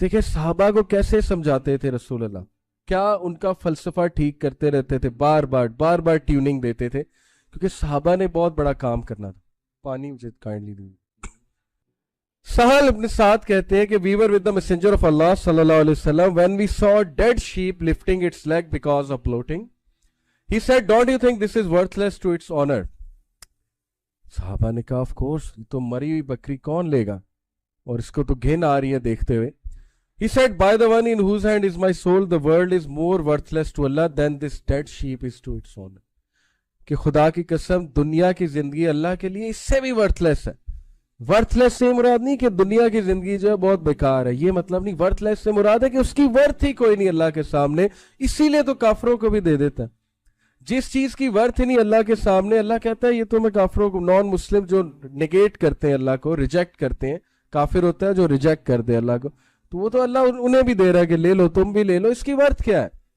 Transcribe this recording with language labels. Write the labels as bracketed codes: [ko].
[ur] دیکھیں صحابہ کو کیسے سمجھاتے تھے رسول اللہ, کیا ان کا فلسفہ ٹھیک کرتے رہتے تھے, بار بار ٹیوننگ دیتے تھے, کیونکہ صحابہ نے بہت بڑا کام کرنا تھا. پانی مجھے کائنڈلی دیں. سہل ابن سعد کہتے ہیں کہ [en] we were with the messenger of Allah صلی اللہ علیہ وسلم when we saw a dead sheep lifting its leg because of bloating. He said, don't you think this is worthless to its honor? [ur] صحابہ نے کہا, [en] of course, [ur] تو مری ہوئی بکری کون لے گا, اور اس کو تو گھن آ رہی ہے دیکھتے ہوئے. [en] He said, by the one in whose hand is my soul, the world is more worthless to Allah than this dead sheep is to its honor. [ur] کہ خدا کی قسم دنیا کی زندگی اللہ کے لیے اس سے بھی ورتھ لیس ہے. ورتھ لیس سے مراد نہیں کہ دنیا کی زندگی جو ہے بہت بیکار ہے, یہ مطلب نہیں. ورتھ لیس سے مراد ہے کہ اس کی ورتھ ہی کوئی نہیں اللہ کے سامنے, اسی لیے تو کافروں کو بھی دے دیتا ہے. جس چیز کی ورتھ ہی نہیں اللہ کے سامنے, اللہ کہتا ہے یہ تو میں کافروں کو, نان مسلم جو نگیٹ کرتے ہیں اللہ کو, ریجیکٹ کرتے ہیں, کافر ہوتا ہے جو ریجیکٹ کر دے اللہ کو, تو وہ تو اللہ انہیں بھی دے رہا ہے کہ لے لو, تم بھی لے لو, اس کی ورتھ کیا ہے.